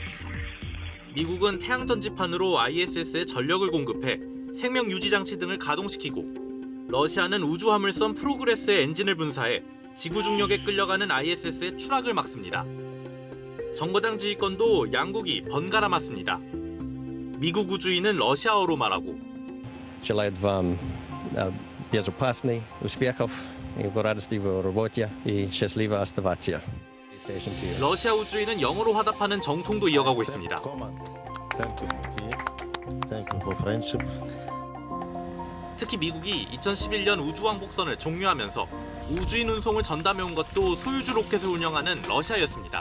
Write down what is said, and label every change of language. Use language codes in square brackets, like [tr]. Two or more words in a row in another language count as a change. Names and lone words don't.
[ko] 미국은 태양 전지판으로 ISS에 전력을 공급해 생명 유지 장치 등을 가동시키고 러시아는 우주화물선 프로그레스의 엔진을 분사해 지구 중력에 끌려가는 ISS의 추락을 막습니다. 정거장 지휘권도 양국이 번갈아 맡습니다. 미국 우주인은 러시아어로 말하고 [ru] Желаю вам безопасный успехов и в радости в работе и счастливо оставаться. [ko] 러시아 우주인은 영어로 화답하는 정통도 이어가고 있습니다. 특히 미국이 2011년 우주왕복선을 종료하면서 우주인 운송을 전담해온 것도 소유주 로켓을 운영하는 러시아였습니다.